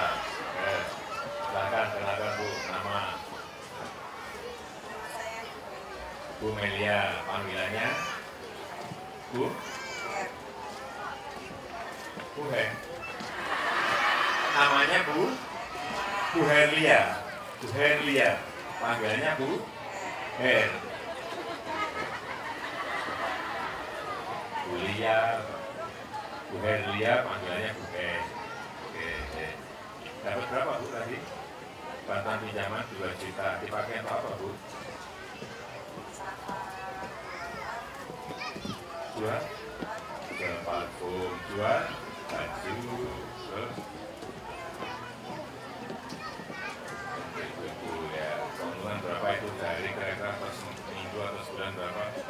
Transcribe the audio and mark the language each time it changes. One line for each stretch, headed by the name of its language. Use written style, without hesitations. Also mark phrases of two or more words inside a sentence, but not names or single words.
Indonesian: Silakan, kenalkan Bu, nama Bu Melia, panggilannya Bu Hen. Namanya Bu Herlia. Bu Herlia, panggilannya Bu Her. Bu Lia, Bu Herlia, panggilannya Bu Her. Oke. Dapat berapa Bu tadi? Bantuan pinjaman 2 juta. Dipakai untuk apa Bu? Jual parfum, jual baju, terus ibu ya, keuntungan berapa itu dari kira-kira per minggu atau sebulan berapa?